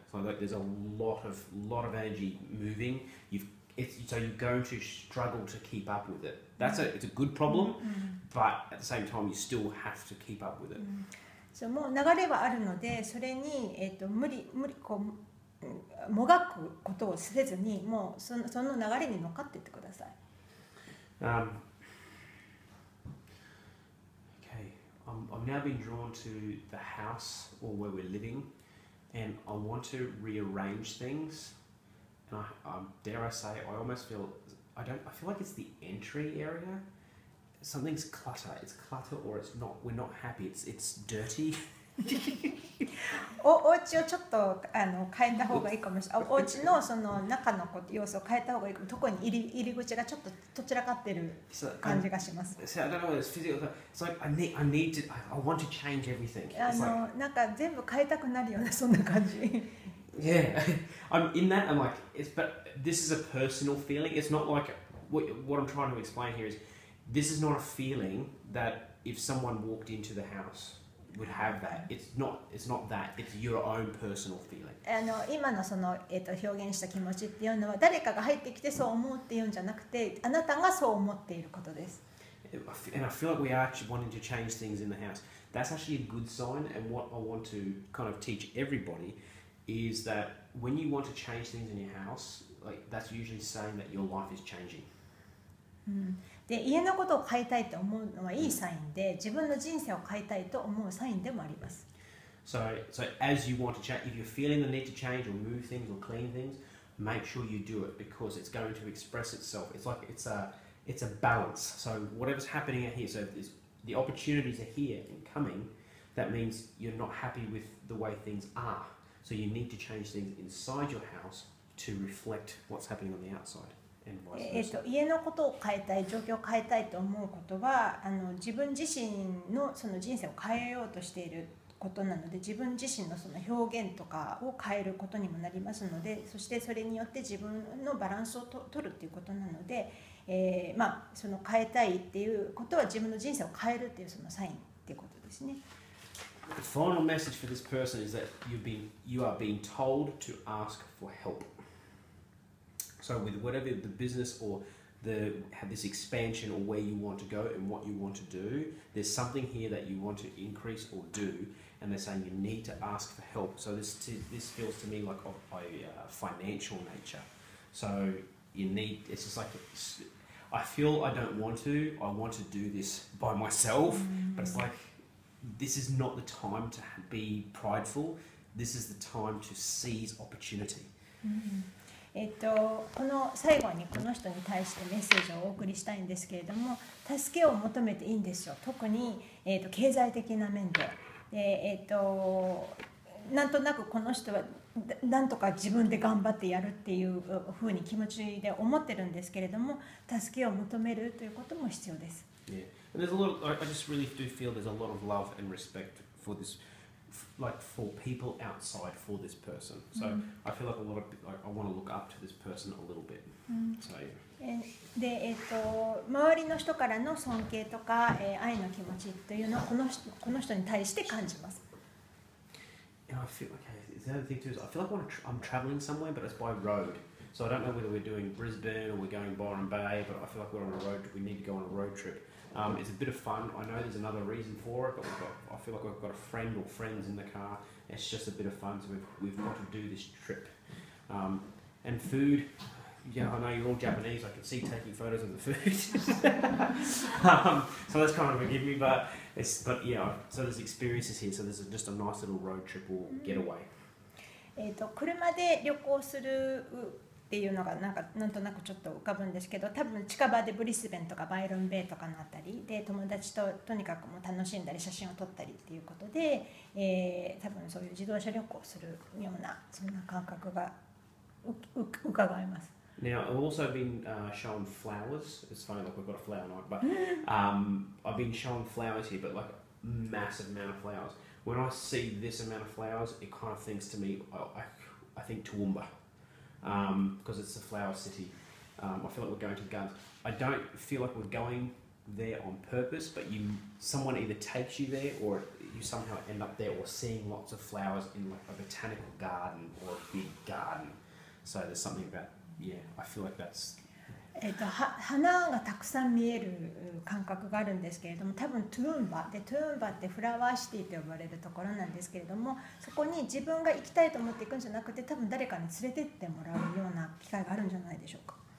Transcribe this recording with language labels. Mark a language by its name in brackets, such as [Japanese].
[English] So like there's a lot of energy moving. So you're going to struggle to keep up with it. It's a good problem, but at the same time you still have to keep up with it. [Japanese] そうもう流れはあるので、それに無理こうもがくことをせずに、もうその流れに乗っかっていってください。 [English] Okay, I'm now being drawn to the house or where we're living, and I want to rearrange things. and dare I say, I almost feel I feel like it's the entry area. Something's clutter. It's clutter, or it's not. We're not happy. It's dirty. [Japanese] お家をちょっと変えた方がいいかもしれない。お家のその中の要素を変えた方がいいかも。特に入り口がちょっとどちらかってる感じがします。 [English] So I don't know. It's physical. It's like I need to. I want to change everything. [Japanese] なんか全部変えたくなるようなそんな感じ。 [English] Yeah, I'm in that. I'm like, but this is a personal feeling. It's not like what I'm trying to explain here is this is not a feeling that if someone walked into the house would have that. It's not that. It's your own personal feeling. [Japanese] 今のその表現した気持ちっていうのは誰かが入ってきてそう思うっていうんじゃなくて、あなたがそう思っていることです。 [English] And I feel like we are wanting to change things in the house. That's actually a good sign. And what I want to kind of teach everybody is that when you want to change things in your house, like that's usually saying that your life is changing. [Japanese] で家のことを変えたいと思うのはいいサインで、自分の人生を変えたいと思うサインでもあります。 [English] So as you want to change, if you're feeling the need to change or move things or clean things, make sure you do it because it's going to express itself. It's like it's a balance. So whatever's happening out here, so the opportunities are here and coming. That means you're not happy with the way things are. So you need to change things inside your house to reflect what's happening on the outside. [Japanese] 家のことを変えたい、状況を変えたいと思うことは自分自身のその人生を変えようとしていることなので、自分自身のその表現とかを変えることにもなりますので、そしてそれによって自分のバランスを取るっていうことなので、その変えたいっていうことは自分の人生を変えるっていうそのサインっていうことですね。 [English] The final message for this person is that you are being told to ask for help. So with whatever the business or this expansion or where you want to go and what you want to do, there's something here that you want to increase or do, and they're saying you need to ask for help. So this feels to me like of a financial nature. So it's just like I feel I don't want to. I want to do this by myself, but it's like this is not the time to be prideful. This is the time to seize opportunity. [Japanese] この最後にこの人に対してメッセージをお送りしたいんですけれども、助けを求めていいんですよ。特に、経済的な面で、なんとなくこの人はなんとか自分で頑張ってやるっていうふうに気持ちで思ってるんですけれども、助けを求めるということも必要です。 [English] Yeah. And there's a lot of, I just really do feel there's a lot of love and respect for this, like for people outside for this person. So I feel like I want to look up to this person a little bit. So yeah. [Japanese] で、周りの人からの尊敬とか、愛の気持ちというのをこの人に対して感じます。 [English] And I feel okay. The other thing too is I feel like I'm traveling somewhere, but it's by road. So I don't know whether we're doing Brisbane or we're going Byron Bay, but I feel like we're on a road. We need to go on a road trip. It's a bit of fun. I know there's another reason for it, but I feel like we've got a friend or friends in the car. It's just a bit of fun, so we've got to do this trip. And food, yeah, I know you're all Japanese. I can see taking photos of the food. So that's kind of forgive me, but yeah. So there's experiences here. So there's just a nice little road trip or getaway. [Japanese] 車で旅行するっていうのがなんとなくちょっと浮かぶんですけど、多分近場でブリスベンとかバイロンベイとかのあたりで友達ととにかくもう楽しんだり写真を撮ったりっていうことで、多分そういう自動車旅行をするようなそんな感覚が伺えます。 [English] Now, I've also been shown flowers. It's funny, like we've got a flower night, but I've been shown flowers here, but like a massive amount of flowers. When I see this amount of flowers, it kind of thinks to me, I think Toowoomba, because it's the flower city. I feel like we're going to guns. I don't feel like we're going there on purpose, but someone either takes you there or you somehow end up there or seeing lots of flowers in like a botanical garden or a big garden. So there's something about, yeah, I feel like that's... [Japanese] 花がたくさん見える感覚があるんですけれども、多分トゥーンバで、トゥーンバってフラワーシティと呼ばれるところなんですけれども、そこに自分が行きたいと思っていくんじゃなくて、多分誰かに連れてってもらうような機会があるんじゃないでしょうか。